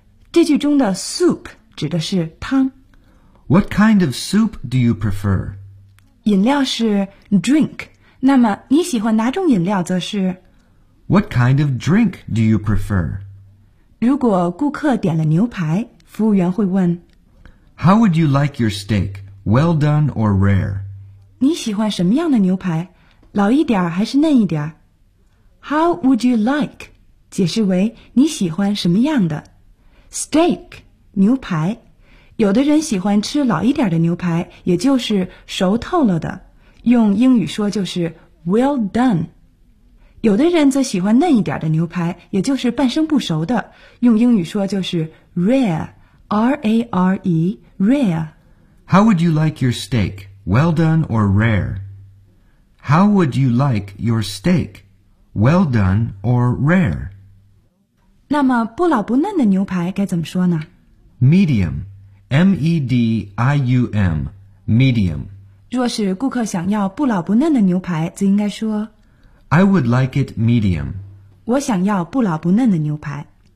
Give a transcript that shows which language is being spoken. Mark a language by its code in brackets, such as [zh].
[zh] 这句中的 soup 指的是汤。 [en] What kind of soup do you prefer? [zh] 饮料是 drink, 那么你喜欢哪种饮料则是 [en] What kind of drink do you prefer? [zh] 如果顾客点了牛排，服务员会问 [en] How would you like your steak, well done or rare? [zh] 你喜欢什么样的牛排，老一点还是嫩一点 [en] How would you like? [zh] 解释为你喜欢什么样的 Steak, 牛排有的人喜欢吃老一点的牛排，也就是熟透了的。用英语说就是 well done。有的人则喜欢嫩一点的牛排，也就是半生不熟的。用英语说就是 rare, rare。 [en] How would you like your steak, well done or rare? How would you like your steak, well done or rare? [zh] 那么不老不嫩的牛排该怎么说呢？ [en] Medium.M-E-D-I-U-M, medium. [zh] 若是顾客想要不老不嫩的牛排，则应该说 [en] I would like it medium. [zh] 我想要不老不嫩的牛排。